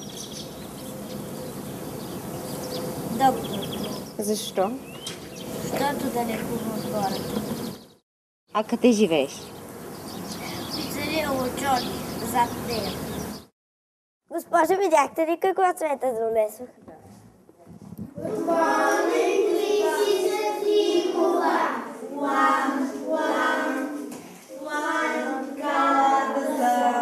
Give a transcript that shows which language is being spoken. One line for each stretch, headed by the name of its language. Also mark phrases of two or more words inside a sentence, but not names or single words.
Bulgarian: Доктор. Защо? Защото да лекувам хората. А къде живееш? Пицария Лочони, зад нея. Госпожа, видяхте ли какво цвета донесох?
English: Good morning, Mrs. Nicola. One got the sun.